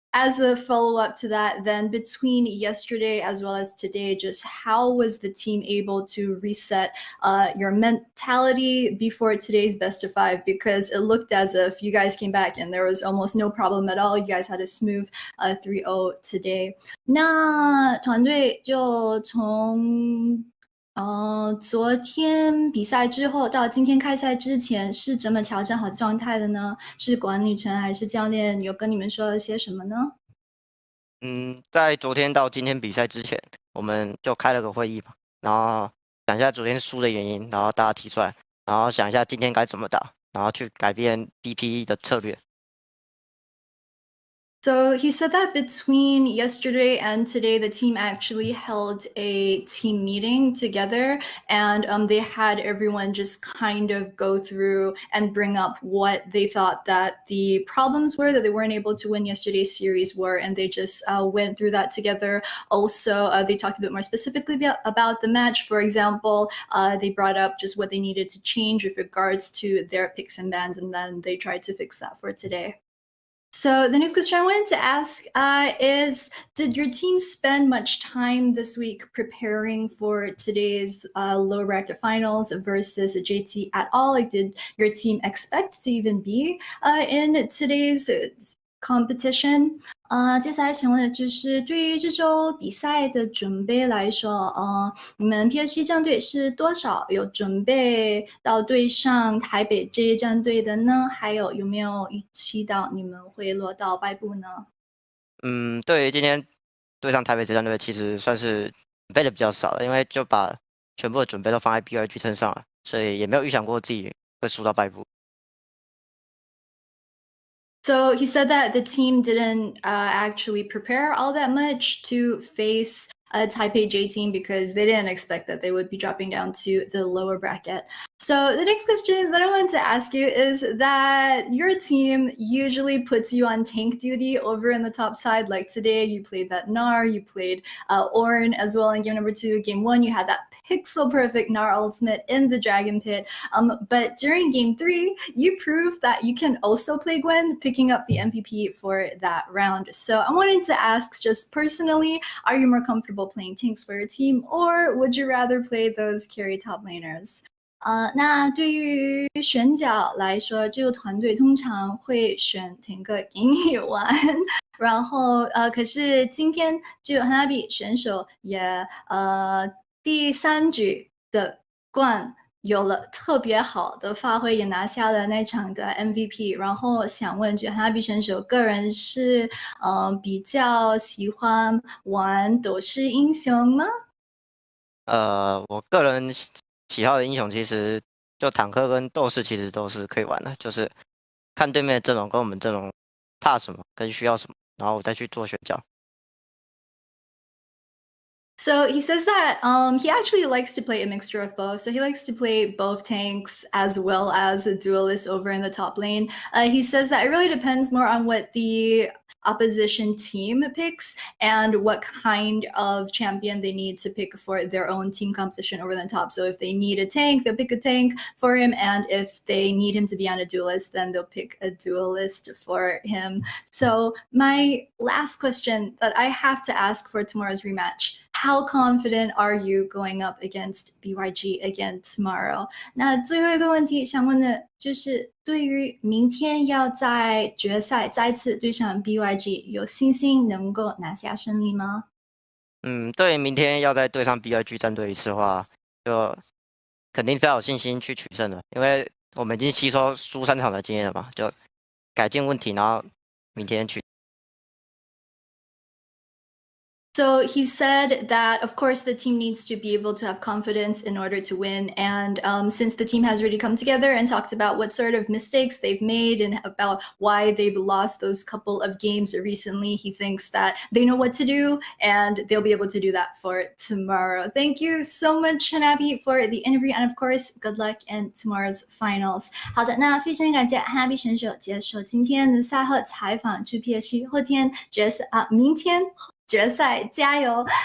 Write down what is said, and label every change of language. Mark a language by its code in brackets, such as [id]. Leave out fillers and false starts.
[en] as a follow-up to that, then between yesterday as well as today, just how was the team able to reset your mentality before today's best of 5? Because it looked as if you guys came back and there was almost no problem at all. You guys had a smooth 3-0 today. [zh] 那团队就从昨天比赛之后到今天开赛之前是怎么调整好状态的呢？是管理层还是教练有跟你们说了些什么呢？在昨天到今天比赛之前，我们就开了个会议嘛，然后想一下昨天输的原因，然后大家提出来，然后想一下今天该怎么打，然后去改变 BPE 的策略。 [en] So he said that between yesterday and today, the team actually held a team meeting together, and they had everyone just kind of go through and bring up what they thought that the problems were that they weren't able to win yesterday's series were, and they just went through that together. Also, they talked a bit more specifically about the match. For example, they brought up just what they needed to change with regards to their picks and bans, and then they tried to fix that for today. So the next question I wanted to ask is, did your team spend much time this week preparing for today's lower bracket finals versus JT at all? Like, did your team expect to even be in today's competition? [zh] 接下来想问的就是对于这周比赛的准备来说，你们 PSG 战队是多少有准备到对上台北这一战队的呢？还有有没有预期到你们会落到败部呢？对于今天对上台北这战队，其实算是准备的比较少了，因为就把全部的准备都放在 BYG 身上了，所以也没有预想过自己会输到败部。 [en] So he said that the team didn't actually prepare all that much to face a Taipei J team because they didn't expect that they would be dropping down to the lower bracket. So the next question that I wanted to ask you is that your team usually puts you on tank duty over in the top side. Like today, you played that Gnar, you played Ornn as well in game number 2. Game 1, you had that pixel perfect Gnar ultimate in the Dragon Pit. But during game 3, you proved that you can also play Gwen, picking up the MVP for that round. So I wanted to ask, just personally, are you more comfortable playing tanks for your team, or would you rather play those carry top laners? [zh] 那对于选角来说，这个团队通常会选挺个给你玩，然后可是今天这个 Hanabi 选手也第3局的冠有了特别好的发挥，也拿下了那场的 MVP。然后想问，这 Hanabi 选手个人是比较喜欢玩斗士英雄吗？我个人喜好的英雄其实就坦克跟斗士，其实都是可以玩的，就是看对面的阵容跟我们阵容怕什么跟需要什么，然后我再去做选角。 [en] So he says that he actually likes to play a mixture of both. So he likes to play both tanks as well as a duelist over in the top lane. He says that it really depends more on what the opposition team picks and what kind of champion they need to pick for their own team composition over the top. So if they need a tank, they'll pick a tank for him. And if they need him to be on a duelist, then they'll pick a duelist for him. So my last question that I have to ask for tomorrow's rematch, how confident are you going up against BYG again tomorrow? [zh] 那最后一个问题想问的就是，对于明天要在决赛再次对上 BYG， 有信心能够拿下胜利吗？对，明天要再对上 BYG 战队一次的话，就肯定是要有信心去取胜的，因为我们已经吸收输3场的经验了嘛，就改进问题，然后明天去。 [en] So he said that, of course, the team needs to be able to have confidence in order to win. And since the team has already come together and talked about what sort of mistakes they've made and about why they've lost those couple of games recently, he thinks that they know what to do and they'll be able to do that for tomorrow. Thank you so much, Hanabi, for the interview. And of course, good luck in tomorrow's finals. [zh] 好的，那非常感谢 Hanabi 选手接受今天的赛后采访。祝 PSG 后天明天决赛加油！